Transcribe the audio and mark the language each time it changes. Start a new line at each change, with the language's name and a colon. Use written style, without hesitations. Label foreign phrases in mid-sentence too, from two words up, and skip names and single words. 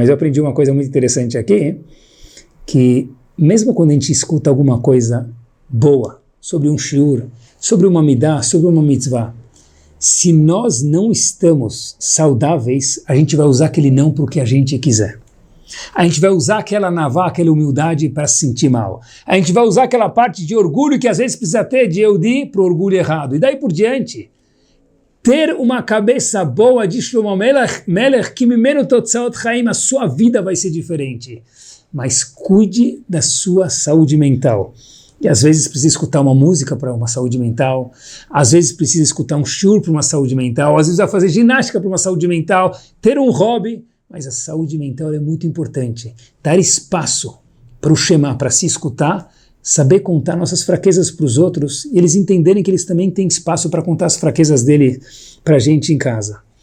Portuguese: Mas eu aprendi uma coisa muito interessante aqui, que mesmo quando a gente escuta alguma coisa boa, sobre um shiur, sobre uma midah, sobre uma mitzvah, se nós não estamos saudáveis, a gente vai usar aquele não para o que a gente quiser. A gente vai usar aquela navá, aquela humildade para se sentir mal. A gente vai usar aquela parte de orgulho que às vezes precisa ter de Yehudi para o orgulho errado. E daí por diante, ter uma cabeça boa de Shlomo Melech, que
Hebrew: ממנו תוצאות חיים,
Portuguese: a sua vida vai ser diferente. Mas cuide da sua saúde mental. E às vezes precisa escutar uma música para uma saúde mental, às vezes precisa escutar um shiur para uma saúde mental, às vezes vai fazer ginástica para uma saúde mental, ter um hobby. Mas a saúde mental é muito importante. Dar espaço para o Shema, para se escutar, saber contar nossas fraquezas para os outros e eles entenderem que eles também têm espaço para contar as fraquezas dele para a gente em casa.